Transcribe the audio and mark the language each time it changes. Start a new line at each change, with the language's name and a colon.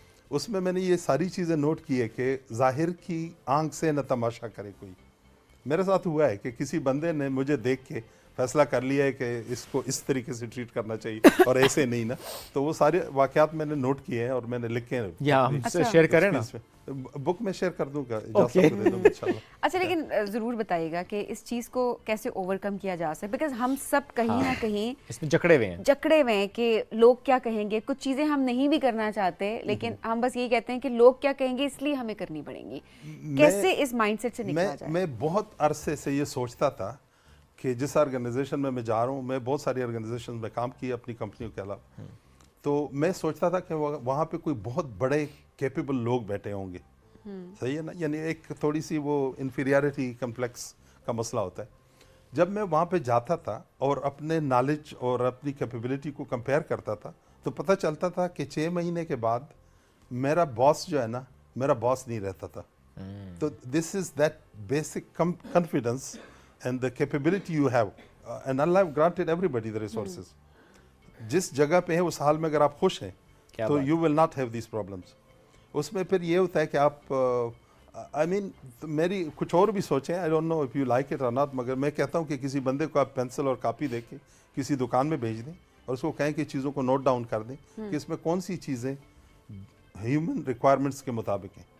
Urdu: اس میں نے یہ ساری چیزیں نوٹ کی ہے کہ ظاہر کی آنکھ سے نہ تماشا کرے کوئی. میرے ساتھ ہوا ہے کہ کسی بندے نے مجھے دیکھ کے فیصلہ کر لیا ہے کہ اس کو اس طریقے سے ٹریٹ کرنا چاہیے اور ایسے نہیں نا. تو وہ سارے واقعات میں نے نوٹ کیے ہیں اور میں نے لکھے ہیں. یا ہم سے شیئر کریں نا, بک میں شیئر کر دوں گا اجازت دے دوں انشاءاللہ. اچھا لیکن ضرور بتائیے گا کہ اس چیز کو کیسے اوور کم کیا جا سکتا ہے, بیکاز ہم سب کہیں نہ کہیں اس میں جکڑے ہوئے ہیں کہ لوگ کیا کہیں گے. کچھ چیزیں ہم نہیں بھی کرنا چاہتے لیکن ہم بس یہی کہتے ہیں کہ لوگ کیا کہیں گے اس لیے ہمیں کرنی پڑیں گی. کیسے اس مائنڈ سیٹ سے نکلا جائے؟ میں بہت عرصے سے یہ سوچتا تھا کہ جس آرگنائزیشن میں جا رہا ہوں, میں بہت ساری آرگنائزیشن میں کام کیا اپنی کمپنیوں کے علاوہ, تو میں سوچتا تھا کہ وہاں پہ کوئی بہت بڑے کیپیبل لوگ بیٹھے ہوں گے. صحیح ہے نا, یعنی ایک تھوڑی سی وہ انفیریارٹی کمپلیکس کا مسئلہ ہوتا ہے. جب میں وہاں پہ جاتا تھا اور اپنے نالج اور اپنی کیپیبلٹی کو کمپیئر کرتا تھا تو پتہ چلتا تھا کہ 6 مہینے کے بعد میرا باس جو ہے نا میرا باس نہیں رہتا تھا.
English: تو this is that basic confidence and the capability you have, and Allah have granted everybody the resources.
Urdu: جس جگہ پہ ہیں اس حال میں اگر آپ خوش ہیں تو
English: you will not have these problems.
Urdu: اس میں پھر یہ ہوتا ہے کہ آپ
English: I mean
Urdu: میری کچھ اور بھی سوچیں,
English: I don't know if you like it or not,
Urdu: مگر میں کہتا ہوں کہ کسی بندے کو آپ پینسل اور کاپی دے کے کسی دکان میں بھیج دیں اور اس کو کہیں کہ چیزوں کو نوٹ ڈاؤن کر دیں کہ اس میں کون سی چیزیں ہیومن ریکوائرمنٹس کے مطابق ہیں.